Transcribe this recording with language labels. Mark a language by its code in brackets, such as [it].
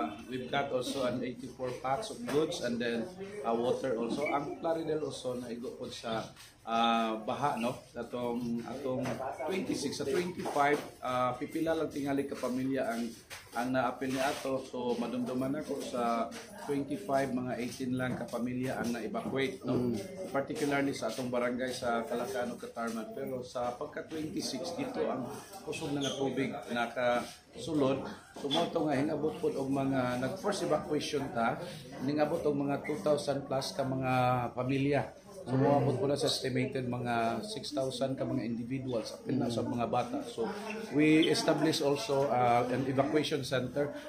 [en] we've got also an 84 packs of goods and then water also. [ceb] Ang Plaridel also na igo po sa baha, no? Atong 26 sa 25 pipila lang tingali ka pamilya ang naapil ni ato, so madumduman ako sa 25 mga 18 lang ka pamilya ang na-evacuate, no? Particularly sa atong barangay sa Calacano, Catarman, pero sa pagka 26 dito ang kusog na tubig nakasulod, sumoto nga hinabot po og mga nag-force evacuation ta, ningabot og mga 2,000 plus ka mga pamilya. So, umabot po na sa estimated mga 6,000 ka mga individuals apil na sa mga bata. [en] So, we established also an evacuation center.